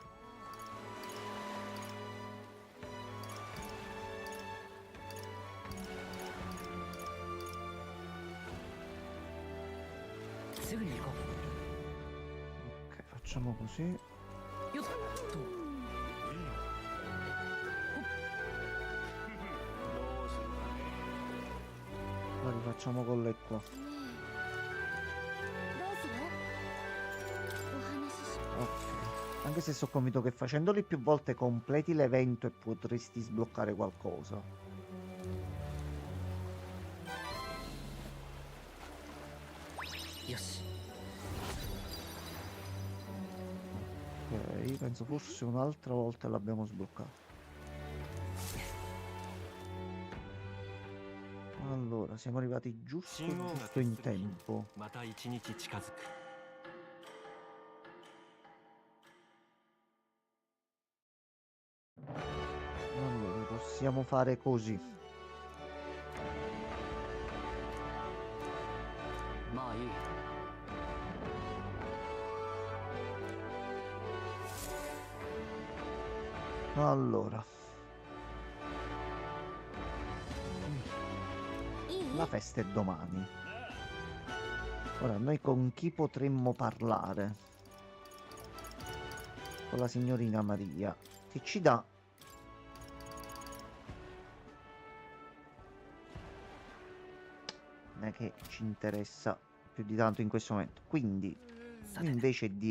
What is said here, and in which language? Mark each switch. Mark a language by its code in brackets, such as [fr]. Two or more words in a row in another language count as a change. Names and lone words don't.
[it] Ok, facciamo così. [ja] よっと [it] La rifacciamo con lei qua. [ja] どうするお話しし [it] Ok. Anche se sono convinto che facendoli più volte completi l'evento e potresti sbloccare qualcosa. Yes. Ok, penso forse un'altra volta l'abbiamo sbloccato. Allora, siamo arrivati giusto in tempo. [ja] また一日近づく。 [it] Allora, possiamo fare così. [ja] まあいい。 [it] Allora, [ja] いい [it] la festa è domani. Ora, noi con chi potremmo parlare? Con la signorina Maria, che ci dà non è che ci interessa più di tanto in questo momento.